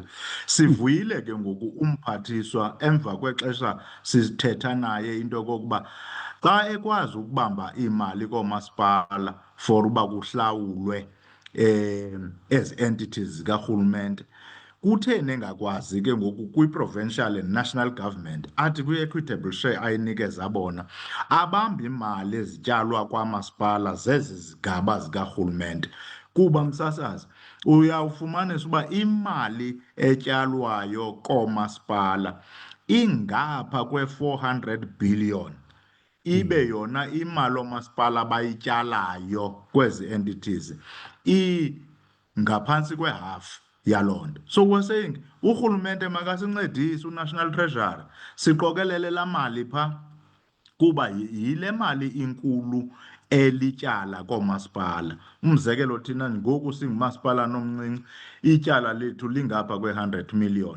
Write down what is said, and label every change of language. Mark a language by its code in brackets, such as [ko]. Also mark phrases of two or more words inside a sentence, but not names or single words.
[xh] Sivuyile ke ngoku umphathiswa emva kwexesha sithetha naye into yokokuba xa ekwazi ukubamba imali koomasipala for uba kuhlawulwe ezi entities zikarhulumente, kutheni engakwazi ke ngoku [en] kwi-provincial and national government [xh] athi [en] kwi-equitable share [xh] ayinikeza bona abamba imali ezityalwa kwamasipala zezi zigaba zikarhulumente? Kuba msasazi, uyawufumanisa uba imali etyalwayo koomasipala ingapha kwe-400 billion, ibe yona imali oomasipala bayityalayo kwezi entities ingaphantsi kwehafu yaloo nto. [en] So we're saying [xh] urhulumente makasincedise, uNational Treasury, siqokelele laa mali phaa, kuba yile mali inkulu elityala koomasipala. Umzekelo, thina ngoku singumasipala nomncinci, ityala lethu lingapha kwe-100 million.